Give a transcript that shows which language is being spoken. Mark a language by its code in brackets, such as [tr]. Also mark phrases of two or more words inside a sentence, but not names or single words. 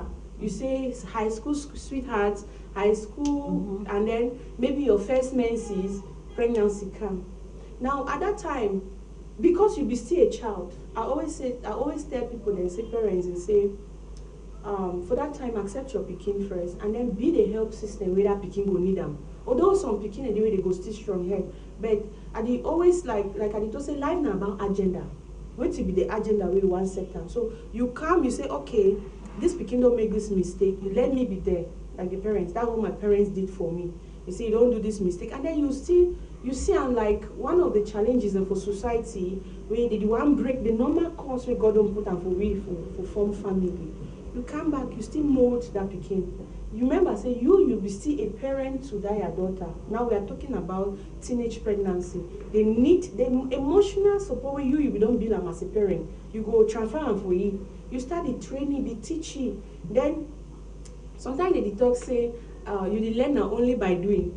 [pcm] You say high school sweethearts, high school, and then maybe your first menses, pregnancy come. Now at that time, because you be still a child, I always tell people they say parents and say. For that time, accept your pikin first, and then be the help system where that pikin go need them. Although some pikin the way they go still strong head, But I dey always like I dey just say life na about agenda. Wetin be the agenda wey you wan set am? So you come, you say, okay, this pikin don make this mistake, let me be there, like the parents. That's what my parents did for me. You say, you don't do this mistake, and then you see am like one of the challenges for society wey dey wan break the normal course wey God don put am for we for form family. You come back, you still mold that pikin. You remember, say you be still a parent to that your daughter. Now we are talking about teenage pregnancy. They need the emotional support wey you don't build am as a parent. You go transfer am for you. You start the training, the teaching. Then sometimes they talk say you dey learn na only by doing.